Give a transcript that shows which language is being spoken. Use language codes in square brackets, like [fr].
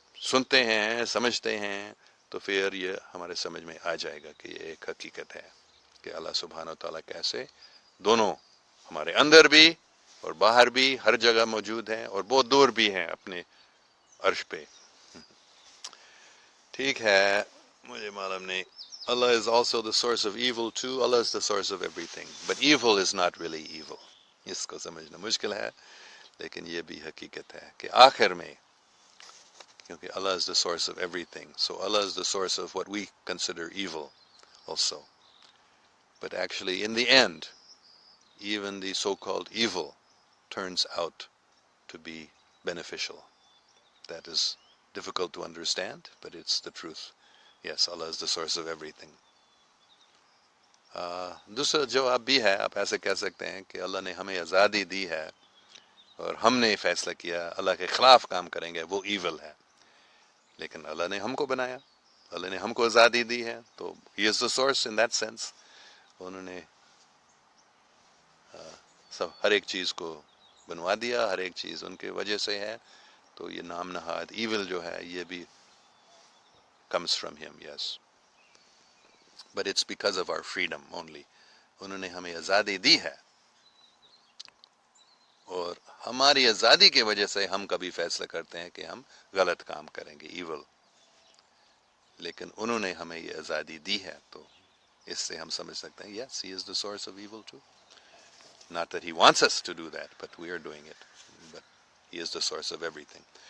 [ur] سنتے ہیں، سمجھتے ہیں، تو پھر یہ ہمارے سمجھ میں آ جائے گا کہ یہ ایک حقیقت ہے کہ اللہ سبحانہ و تعالیٰ کیسے دونوں ہمارے اندر بھی اور باہر بھی ہر جگہ موجود ہیں، اور بہت دور بھی ہیں اپنے عرش پہ۔ ٹھیک ہے، مجھے معلوم نہیں۔ [en] Allah is also the source of evil too. Allah is the source of everything. But evil is not really evil. [ur] اس کو سمجھنا مشکل ہے، لیکن یہ بھی حقیقت ہے کہ آخر میں، کیونکہ [en] Allah is the source of everything. So Allah is the source of what we consider evil also. But actually in the end, even the so-called evil turns out to be beneficial. That is difficult to understand, but it's the truth. Yes, Allah is the source of everything. [ur] دوسرا جواب بھی ہے، آپ ایسے کہہ سکتے ہیں کہ اللہ نے ہمیں آزادی دی ہے اور ہم نے فیصلہ کیا اللہ کے خلاف کام کریں گے، وہ ایول ہے۔ لیکن اللہ نے ہم کو بنایا، اللہ نے ہم کو آزادی دی ہے، تو [en] He is the source in that sense. [ur] انہوں نے سب ہر ایک چیز کو بنوا دیا، ہر ایک چیز ان کے وجہ سے ہے. تو یہ نام نہاد ایول جو ہے یہ بھی [en] comes from him, yes. But it's because of our freedom only. [ur] انہوں نے ہمیں آزادی دی ہے، اور ہماری آزادی کی وجہ سے ہم کبھی فیصلہ کرتے ہیں کہ ہم غلط کام کریں گے، ایول. لیکن انہوں نے ہمیں یہ آزادی دی ہے، تو اس سے ہم سمجھ سکتے ہیں [en] yes, he is the source of evil too. Not that he wants us to do that, but we are doing it. But he is the source of everything.